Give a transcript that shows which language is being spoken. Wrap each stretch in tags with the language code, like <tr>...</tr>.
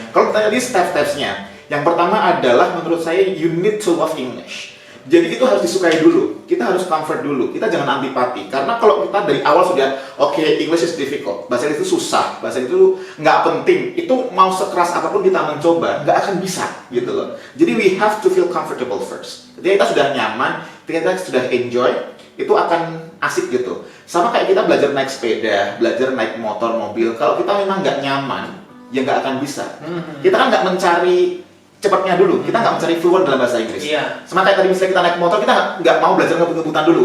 <id>Kalau kita lihat step-stepsnya, yang pertama adalah menurut saya</id> <en>you need to love English.</en> <id>Jadi itu harus disukai dulu, kita harus comfort dulu, kita jangan antipati. Karena kalau kita dari awal sudah, oke,</id> <en>English is difficult,</en> <id>bahasa itu susah, bahasa itu nggak penting, itu mau sekeras apapun kita mencoba, nggak akan bisa, gitu loh.</id> <en>Jadi we have to feel comfortable first.</en> <id>Ketika kita sudah nyaman, ketika kita sudah enjoy, itu akan asik gitu. Sama kayak kita belajar naik sepeda, belajar naik motor, mobil, kalau kita memang nggak nyaman, ya nggak akan bisa. Kita kan nggak mencari cepatnya dulu, kita nggak mencari fluent dalam bahasa Inggris. Iya. Sama kayak tadi misalnya kita naik motor, kita nggak mau belajar ngebut-ngebutan dulu,</id>